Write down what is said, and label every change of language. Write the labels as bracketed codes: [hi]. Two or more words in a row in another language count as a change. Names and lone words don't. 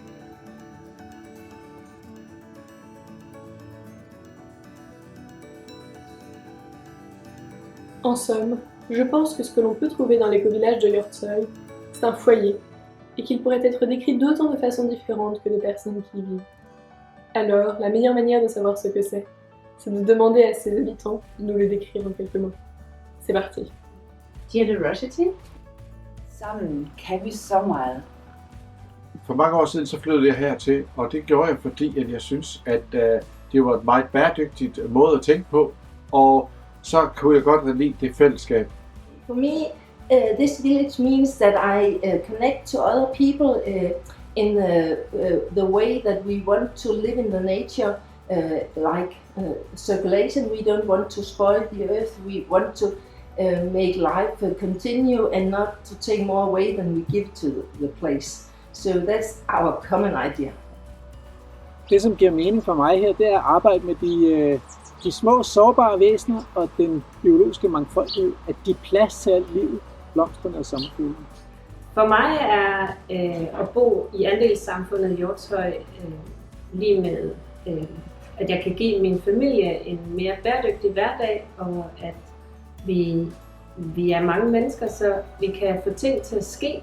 [fr] En somme, je pense que ce que l'on peut trouver dans l'éco-village de Hjortshøj, c'est un foyer, et qu'il pourrait être décrit d'autant de façons différentes que de personnes qui y vivent. Alors, la meilleure manière de savoir ce que c'est de demander à ses habitants de nous le décrire en quelques mots. C'est parti. [da] Generosity. Sammen kan vi så meget. For mange år siden så flyttede jeg hertil, og det gjorde jeg, fordi at jeg synes, at det var et meget bæredygtigt måde at tænke på, og så kunne jeg godt lide det fællesskab. [en] For me, this village means that I connect to other people in the way that we want to live in the nature, like circulation. We don't want to spoil the earth. We want to make life continue and not to take more away than we give to the place. So that's our common idea. [da] Det, som giver mening for mig her, det er at arbejde med de små sårbare væsener og den biologiske mangfoldighed, at de er plads til alt livet, blomsterne og sommerfuglene. For mig er at bo i andelssamfundet Hjortshøj lige med, at jeg kan give min familie en mere bæredygtig hverdag, og at vi er mange mennesker, så vi kan få ting til at ske.